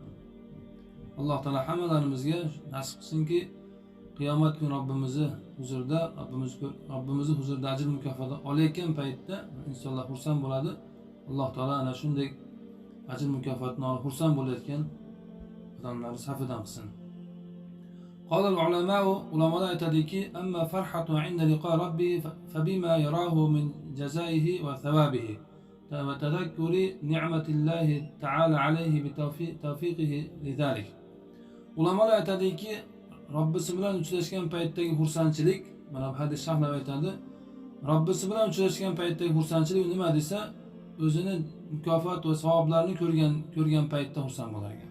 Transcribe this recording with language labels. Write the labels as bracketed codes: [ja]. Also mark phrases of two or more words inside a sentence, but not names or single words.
[uz] Alloh taolo hammalarimizga nasib qilsinki, qiyomat kuni Robbimizni huzurida ajr mukofoti olayotgan paytda insonlar xursand bo'ladi. Alloh taolo ana shunday ajr mukofotini olib xursand bo'layotgan odamlar safidan qilsin. [ar] Qolal [uz] ulamalar aytadiki, [ar] أما فرحته عند لقاء ربه فبما يراه من جزائه وثوابه وتذكر نعمة الله تعالى عليه بتوفيقه لذلك. [uz] Ulamalar aytadiki, Robbisi bilan uchrashgan paytdagi xursandchilik, mana bu hadis sharhlab aytadi. Robbisi bilan uchrashgan paytdagi xursandchilik nima desa, o'zini mukofot va savoblarni ko'rgan paytda xursand bo'lar ekan.